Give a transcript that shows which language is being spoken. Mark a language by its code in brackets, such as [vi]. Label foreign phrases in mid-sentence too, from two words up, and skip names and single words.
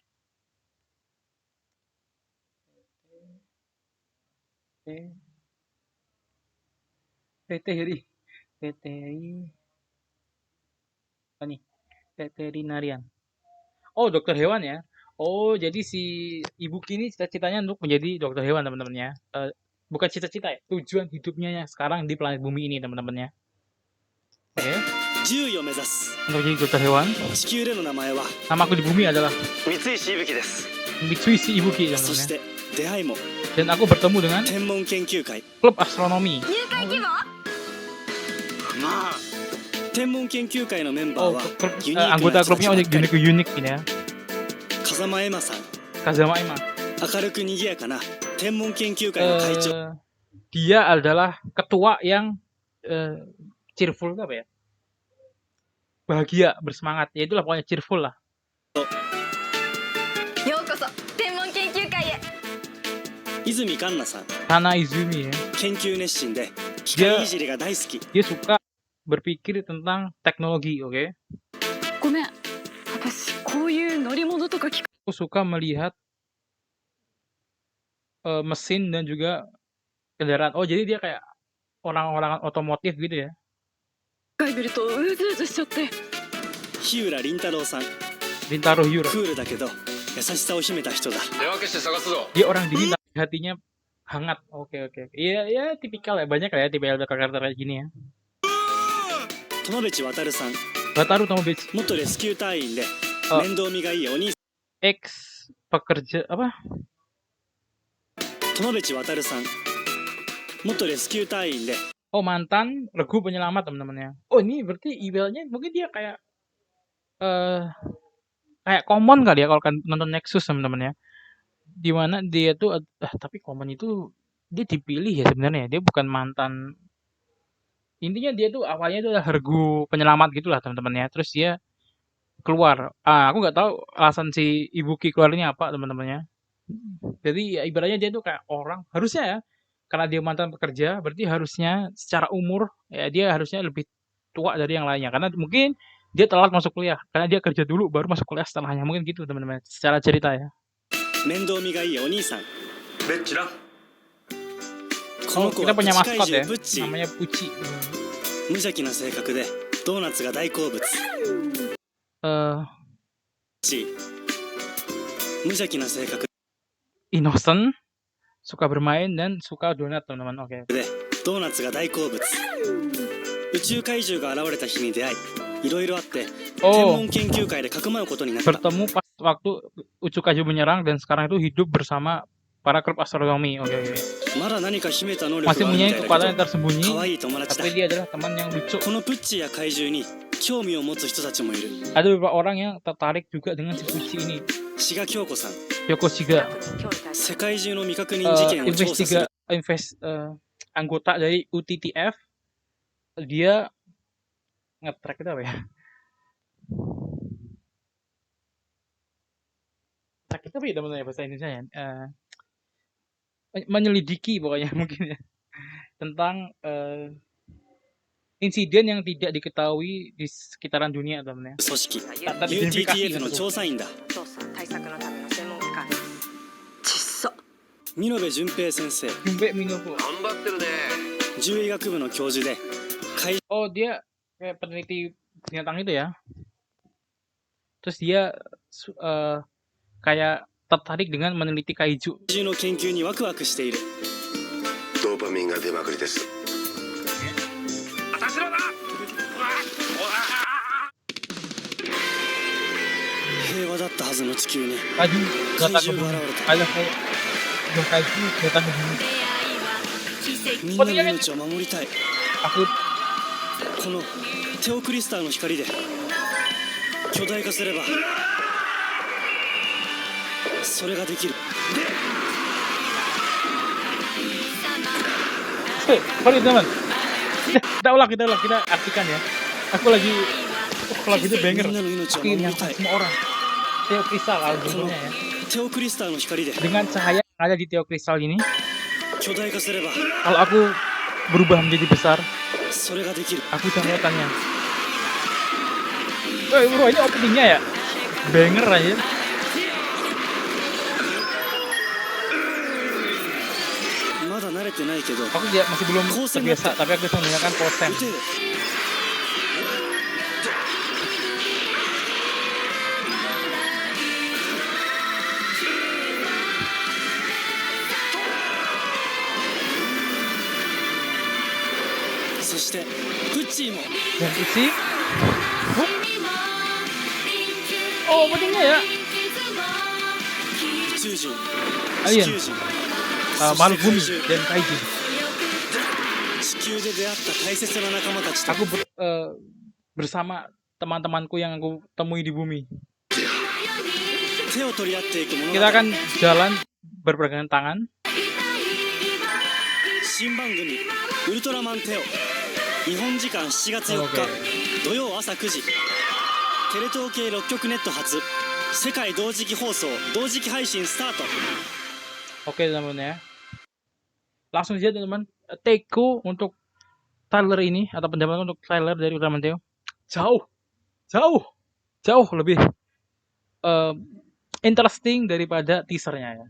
[id] Veterinarian. Oh, dokter hewan ya. Oh, jadi si Ibuki ini cita-citanya untuk menjadi dokter hewan teman-teman ya. Bukan cita-cita ya, tujuan hidupnya ya sekarang di planet bumi ini teman-teman ya. Oke, [ja] 獣医を目指す。 [id] untuk jadi dokter hewan, [ja] 地球での名前は [id] nama aku di bumi adalah [ja] 三石伊吹です。 [id] Mitsuishi Ibuki [ja] そ [id] teman-teman [ja] し [id] ya. [ja] て出会いも [id] Dan aku bertemu dengan [ja] 天文研究会。 [id] klub astronomi. [ja] まあ天文研究会のメンバー Oh, は [id] klub, [ja] ユニークな [id] anggota [ja] 人たち [id] klubnya [ja] ばっかり。 [id] unik ini ya. [ja] 風間エマさん、 [id] Kazama Ima. [ja] 明るく賑やかな天文研究会の会長。 [id] Dia adalah ketua yang cheerful apa ya? Bahagia, bersemangat. Ya itulah pokoknya cheerful lah. [ja] ようこそ天文研究会へ。泉環奈さん、 [id] Hana Izumi ya. [ja] 研究熱心で機械いじりが大好き。 [id] Dia suka berpikir tentang teknologi, oke? [ja] ごめん、私こういう乗り物とか機 [id] Aku suka melihat mesin dan juga kendaraan. Oh, jadi dia kayak orang-orang otomotif gitu ya. [ja] 械見るとうずうずしちゃって。日浦凛太郎さん、 [id] Rintaro Hyura. [ja] クールだけど優しさを秘めた人だ。 [id] Dia orang dingin tapi hatinya hangat. Oke. Iya, tipikal ya. Banyak lah ya tipikal karakter kayak gini ya. [ja] 友部渡さん、 [id] Wataru Tomobechi. [ja] 元レスキュー隊員であ面倒見がいいお兄さ [id] Ex pekerja apa? [ja] ん。友部渡さん、元レスキュー隊員で [id] Oh, mantan regu penyelamat teman-teman ya. Oh, ini berarti emailnya mungkin dia kayak kayak common kali ya kalau kan nonton Nexus teman-teman ya. Dimana dia tuh tapi common itu dia dipilih ya sebenarnya. Dia bukan mantan. Intinya dia tuh awalnya itu adalah regu penyelamat gitulah teman-teman ya. Terus dia keluar. Aku nggak tahu alasan si Ibuki keluar ini apa teman-teman ya. Jadi ya, ibaratnya dia tuh kayak orang harusnya ya, karena dia mantan pekerja, berarti harusnya secara umur ya dia harusnya lebih tua dari yang lainnya. Karena mungkin dia telat masuk kuliah, karena dia kerja dulu baru masuk kuliah setelahnya. Mungkin gitu teman-teman. Secara cerita ya. [ja] 面倒見がいいお兄さん。ベッチな。こ Oh, の子 [id] kita [ja] は [id] punya [ja] プチ怪 [id] maskot [ja] 獣 [id] ya. [ja] ブッチー。 [id] Namanya Pucci. [ja] 無邪気な性格でドーナツが大好物。 Eh, チー。無邪気な性格 [id] innocent, suka bermain dan suka donat teman-teman. Oke. [ja] でドーナツが大好物。宇宙怪獣が現れた日に出会い、いろいろあって天 Oh, 文研究会でかくまうことになった。 [id] bertemu pas waktu Utsukaju menyerang dan sekarang itu hidup bersama para klub astronomi. Oke. [ja] まだ何か秘めた能力 [id] Masih [ja] があるみ [id] punya [ja] たい [id] kekuatan [ja] だ [id] yang [ja] けど、 [id] tersembunyi, [ja] 可愛い友達だ。 [id] tapi dia adalah teman yang lucu. [ja] このプッチや怪獣に興味を持つ人たちもいる。 [id] Ada beberapa orang yang tertarik juga dengan si Pucci ini. [ja] 志賀京子さん、 [id] Yoko Shiga, [ja] 世界中の未確認事件を調査する [id] anggota dari UTTF. Dia nge-track itu apa ya? Track itu apa ya teman-teman ya bahasa Indonesia ya? Menyelidiki pokoknya mungkin ya. Tentang insiden yang tidak diketahui di sekitaran dunia teman-teman ya. [ja] 組織 [id] Tak teridentifikasi [ja] UTTF の [id] gitu. [ja] 調査員だ。調査対策のための専門機関ですちっそ見延純平先生、 [id] Jumbe Minobu. [ja] 頑張ってるね。獣医学部の教授で怪 [id] Oh, dia kayak peneliti binatang itu ya. Terus dia kayak tertarik dengan meneliti kaiju. [ja] 獣の研究にワクワクしている。ドーパミンが出まくりです。私らだ。平和だったはずの地球に [id] Kaiju datang ke [ja] 怪獣 [id] bumi. [ja] が現れた。 [id] Kaiju datang ke bumi. [ja] みんなの命を守りたい。 [id] Aku [ja] このテオクリスターの光で巨大化すればそれができる。 [id] sorry teman. Kita ulang kita artikan ya. Aku lagi lagu itu [ja] み [id] banger. [ja] んなの命を [id] Aku [ja] 守り [id] yang [ja] たい。 [id] semua orang. Teo Kristal [ja] この [id] albumnya ya. [ja] テオクリスターの光で [id] Dengan cahaya yang ada di Teo Kristal ini, [ja] 巨大化すれば [id] kalau aku berubah menjadi besar, [ja] それができる。 [id] aku udah melakukannya. Woi bro, ini openingnya ya? Banger aja. [ja] まだ慣れてないけど [id] Aku masih belum terbiasa, tapi aku bisa menggunakan posen. [ja] 打てる。 そしてプッチーも [id] Dan isi. Oh, openingnya ya? [ja] 宇宙人、 [id] Alien. [ja] 地球人、 [id] Makhluk [ja] そ [id] bumi [ja] して怪 [id] dan kaiju. [ja] 獣。地球で出会った大切な仲間たちと [id] Aku bersama teman-temanku yang aku temui di bumi. [ja] 手を取り合っていく物語。 [id] Kita akan jalan berpegangan tangan. [ja] 新番組「ウルトラマンテオ」日本時間7月4日 [id] OK [ja] 土曜朝9時テレ東系6局ネット初世界同時期放送同時期配信スタート。 [id] Oke teman-teman ya. Langsung saja teman-teman. Take-ku untuk trailer ini atau pendapat untuk trailer dari Ultraman Teo jauh lebih interesting daripada teasernya ya.